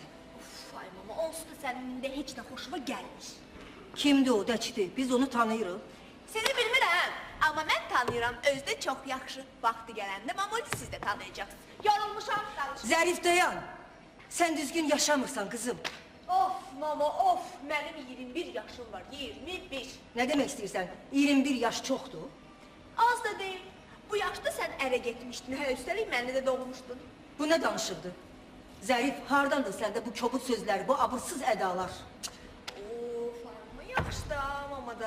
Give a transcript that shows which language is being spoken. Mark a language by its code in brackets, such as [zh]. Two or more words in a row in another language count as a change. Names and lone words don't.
[az] Ay mama, onsuz da sənin də heç də xoşuma gəlmiş. Kimdir o, dəçidir? Biz onu tanıyırıq. Sizi bilmirəm, amma mən tanıyıram, özü də çox yaxşı. Vaxtı gələndə mamoli siz də tanıyacaqsınız. Yorulmuşam, danışım. Zərif dayan. Sən düzgün yaşamırsan qızım. Of mama, of, mənim 21 yaşım var, 21. Nə demək istəyirsən? 21 yaş çoxdur. Az da deyil, bu yaşda sən ərə getmişdin, hə, üstəlik mənlə də doğmuşdun. Bu nə danışıqdır? Zərif, hardandır səndə bu kobud sözlər, bu abırsız ədalar? Of, amma yaxşı da, mama da.